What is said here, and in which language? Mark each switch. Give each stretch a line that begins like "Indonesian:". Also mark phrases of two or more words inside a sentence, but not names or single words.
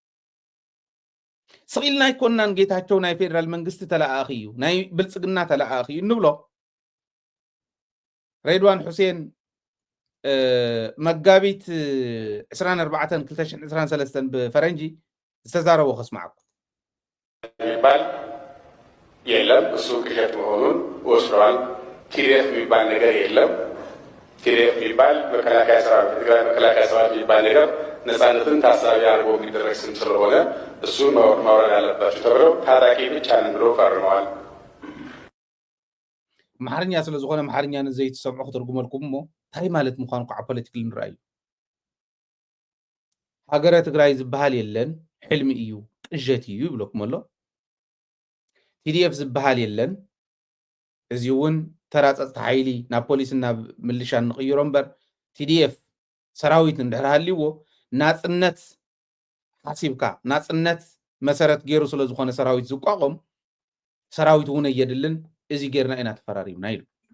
Tigrinya: ስኢልና ኣይኮንናን ጌታቸው ናይ ፌደራል መንግስቲ ተለኣኺ እዩ ናይ ብልፅግና ተለኣኺ እዩ ንብሎ ሬድዋን ሁሴን መጋቢት 24 2023 ብፈረንጂ ዝተዛረቦ ከስማዓኩ
Amharic: የሚባል የለም እሱ ቅዠት መሆኑን ወስደዋል። ቲዲኤፍ የሚባል ነገር የለም። ቲዲኤፍ የሚባል መከላከያ ሰራዊት ትግራይ መከላከያ ሰራዊት የሚባል ነገር ነፃነትን ታሳቢ አድርጎ የሚደረግ ስም ስለሆነ እሱን ማውረድ አለባቸው ተብለው ታጣቂ ብቻ ነን ብለው ፈርመዋል።
Tigrinya: ማሕርኛ ስለ ዝኾነ ማሕርኛ ንዘይትሰምዑ ክትርጉመልኩም እሞ እንታይ ማለት ምዃኑ ከዓ ፖለቲካል ንርአዩ ሃገረ ትግራይ ዝበሃል የለን ሕልሚ እዩ ቅዠት እዩ ይብለኩም ኣሎ ቲዲኤፍ ዝበሃል የለን እዚ እውን ተራ ፀጥታ ሓይሊ ናብ ፖሊስን ናብ ምልሻን ንቕይሮ እምበር ቲዲኤፍ ሰራዊት እንድሕር ሃልይዎ ናፅነት ሓሲብካ ናፅነት መሰረት ገይሩ ስለ ዝኾነ ሰራዊት ዝቋቆም ሰራዊት እውን የድልን እዚ ጌርና ኢና ተፈራሪምና ኢሉ